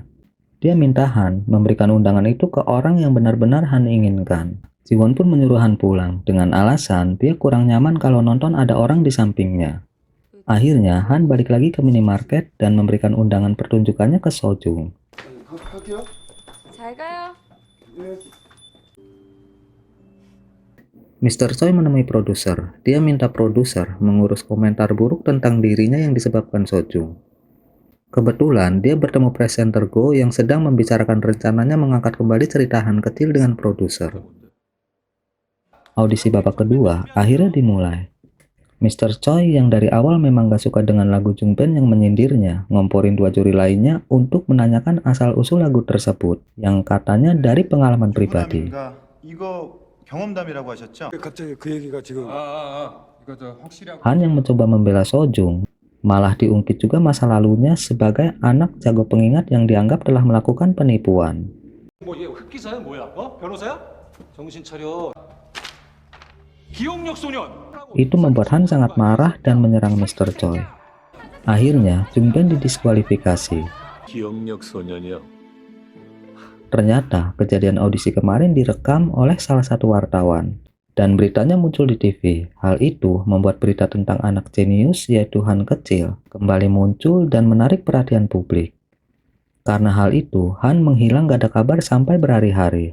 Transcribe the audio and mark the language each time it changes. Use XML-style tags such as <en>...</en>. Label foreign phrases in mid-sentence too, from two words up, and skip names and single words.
<id>Dia minta Han memberikan undangan itu ke orang yang benar-benar Han inginkan. Jiwon pun menyuruh Han pulang dengan alasan dia kurang nyaman kalau nonton ada orang di sampingnya. Akhirnya Han balik lagi ke minimarket dan memberikan undangan pertunjukannya ke Sojung.</id> <ko>잘 가요.</ko> <id>Mr. Choi menemui produser. Dia minta produser mengurus komentar buruk tentang dirinya yang disebabkan Sojung. Kebetulan dia bertemu presenter Go yang sedang membicarakan rencananya mengangkat kembali cerita Han kecil dengan produser. Audisi babak kedua akhirnya dimulai. Mr. Choi yang dari awal memang gak suka dengan lagu Jung Ben yang menyindirnya, ngomporin dua juri lainnya untuk menanyakan asal-usul lagu tersebut yang katanya dari pengalaman pribadi.</id> <ko>이거 경험담이라고 하셨죠? 갑자기 그 얘기가 지금 이거 저 확실하고</ko> <id>Han yang mencoba membela Sojung malah diungkit juga masa lalunya sebagai anak jago pengingat yang dianggap telah melakukan penipuan.</id> <ko>얘 흑기사야 뭐야? 변호사야? 정신 차려. 기억력 소년.</ko> <id>Itu membuat Han sangat marah dan menyerang Mr. Choi. Akhirnya, Jung Ben didiskualifikasi.</id> <ko>기억력 소년이요.</ko> <id>Ternyata, kejadian audisi kemarin direkam oleh salah satu wartawan. Dan beritanya muncul di TV. Hal itu membuat berita tentang anak jenius yaitu Han kecil kembali muncul dan menarik perhatian publik. Karena hal itu, Han menghilang gak ada kabar sampai berhari-hari.</id>